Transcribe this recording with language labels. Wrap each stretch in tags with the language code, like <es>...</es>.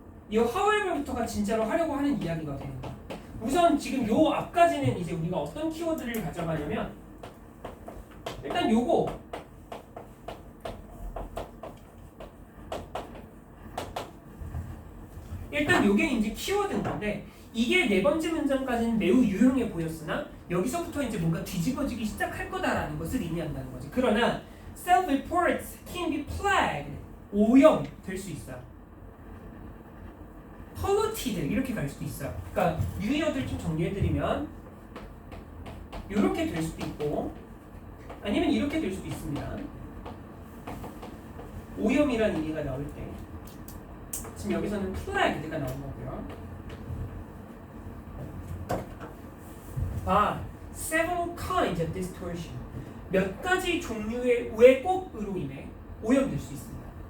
<ko>이 however부터가 진짜로 하려고 하는 이야기가 되는 거야. 우선 지금 요 앞까지는 이제 우리가 어떤 키워드를 가져가냐면 일단 요거 일단 요게 이제 키워드인 건데 이게 네 번째 문장까지는 매우 유용해 보였으나 여기서부터 이제 뭔가 뒤집어지기 시작할 거다라는 것을 의미한다는 거지. 그러나</ko> <en>self-reports can be flagged.</en> <ko>오염 될 수 있어요. polluted 이렇게 갈 수도 있어요. 그러니까 유의어들 좀 정리해드리면 이렇게 될 수도 있고 아니면 이렇게 될 수도 있습니다. 오염이라는 의미가 나올 때 지금 여기서는 flagged가 나온 거고요.</ko> <en>several kinds of distortion.</en> <ko>몇 가지 종류의 왜곡으로 인해 오염될 수 있습니다.</ko>